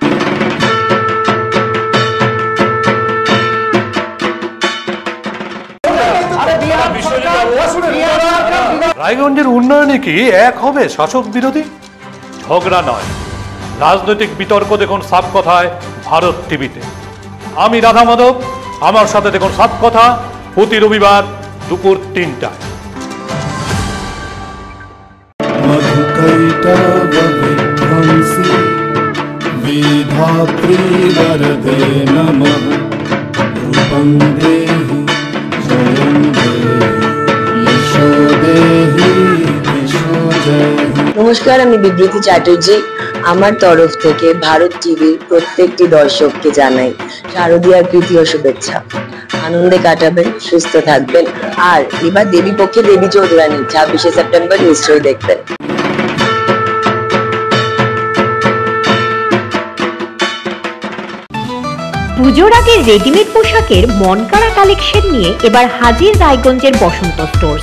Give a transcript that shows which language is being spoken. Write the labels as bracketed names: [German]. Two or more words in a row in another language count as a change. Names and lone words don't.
[Bangla] রায়গঞ্জের উন্নয়নে কি এক হবে শাসক বিরোধী? ঝগড়া নয়, রাজনৈতিক বিতর্ক দেখুন সাত কথায় ভারত টিভিতে। আমি রাধা মাধব, আমার সাথে দেখুন সাত কথা প্রতি রবিবার দুপুর 3টায়। [Sanskrit] विधात्री वरदे नमः रूपं देहि जयं देहि यशो देहि यशो जयहि। [Bangla] নমস্কার, আমি বিবৃতি চ্যাটার্জি। আমার তরফ থেকে ভারত টিভির প্রত্যেকটি দর্শককে জানাই শারদীয়ার প্রীতি ও শুভেচ্ছা। আনন্দে কাটাবেন, সুস্থ থাকবেন। আর এবার দেবী পক্ষে দেবী চৌধুরানী 26শে সেপ্টেম্বর নিশ্চয়ই দেখবেন। পুজোর আগে রেডিমেড পোশাকের মনকাড়া কালেকশন নিয়ে এবার হাজির রায়গঞ্জের বসন্ত স্টোর্স।